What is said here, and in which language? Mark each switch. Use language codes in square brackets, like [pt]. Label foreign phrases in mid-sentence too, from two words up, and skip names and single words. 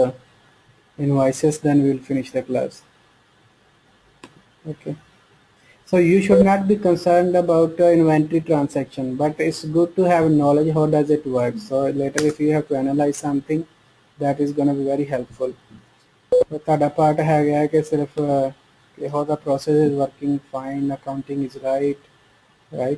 [en] invoices then we'll finish the class okay So you should not be concerned about inventory transaction, but it's good to have knowledge how does it work. So later if you have to analyze something, that is going to be very helpful. [pa] तो ਤੁਹਾਡਾ part ਹੈਗਾ ਹੈ ਕਿ ਸਿਰਫ ਕਿ [en] how the process is working fine, accounting is right?